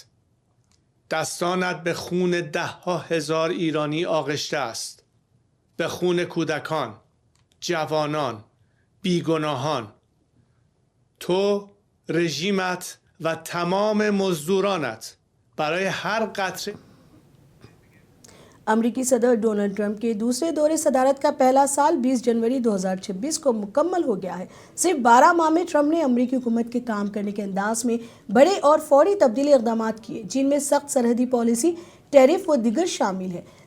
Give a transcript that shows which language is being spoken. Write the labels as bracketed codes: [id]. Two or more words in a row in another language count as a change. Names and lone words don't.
[fa] دستانت به خون 10,000 ایرانی آغشته است. به خون کودکان، جوانان، بیگناهان. تو، رژیمت و تمام مزدورانت برای हर قطره [ur] امریکی صدر ڈونلڈ ٹرمپ کے دوسرے دورِ صدارت کا پہلا سال 20 جنوری 2026 کو مکمل ہو گیا ہے. صرف 12 ماہ میں ٹرمپ نے امریکی حکومت کے کام کرنے کے انداز میں بڑے اور فوری تبدیلی اقدامات کیے، جن میں سخت سرحدی پالیسی، ٹیرف و دیگر شامل ہے.